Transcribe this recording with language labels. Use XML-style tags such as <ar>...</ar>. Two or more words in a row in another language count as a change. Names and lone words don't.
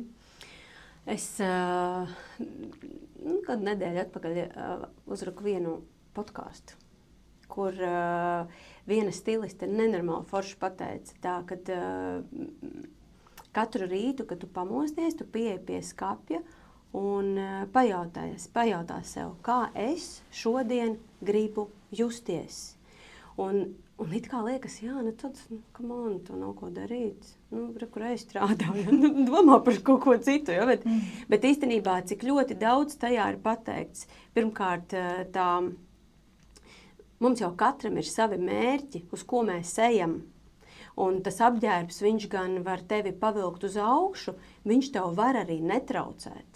<lv>Es kādu nedēļu atpakaļ uzraku vienu podcastu, kur viena stiliste nenormāli forši pateica tā, kad katru rītu, kad tu pamosties, tu pieeji pie skapja un pajautā sev, kā es šodien gribu justies. Un it kā liekas, jā, tad,</lv> <en>come on,</en> <lv>to nav ko darīt. Kur es strādāju, domā par kaut ko citu, jo, bet īstenībā, cik ļoti daudz tajā ir pateikts. Pirmkārt, mums jau katram ir savi mērķi, uz ko mēs ejam. Un tas apģērbs, viņš gan var tevi pavilkt uz augšu, viņš tev var arī netraucēt.</lv>